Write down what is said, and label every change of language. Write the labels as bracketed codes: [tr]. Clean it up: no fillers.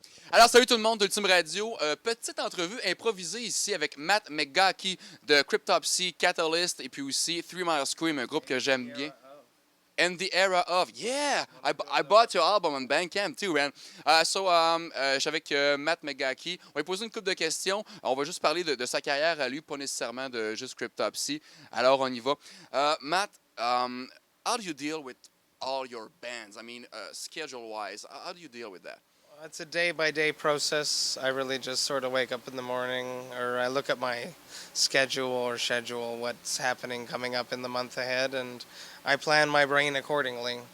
[fr] Alors, salut tout le monde d'Ultime Radio. Petite entrevue improvisée ici avec Matt McGachy de Cryptopsy, Catalyst et puis aussi Three Mile Scream, un groupe que j'aime bien. [en] And the Era of. Yeah! I bought your album on Bandcamp too, man. [fr] Je suis avec Matt McGachy. On va lui poser une couple de questions. On va juste parler de sa carrière à lui, pas nécessairement de juste Cryptopsy. Alors, on y va. [en] Matt, how do you deal with all your bands? I mean, schedule-wise, how do you deal with that? It's a day by day process. I really just sort of wake up in the morning, or I look at my schedule, what's happening coming up in the month ahead, and I plan my brain accordingly.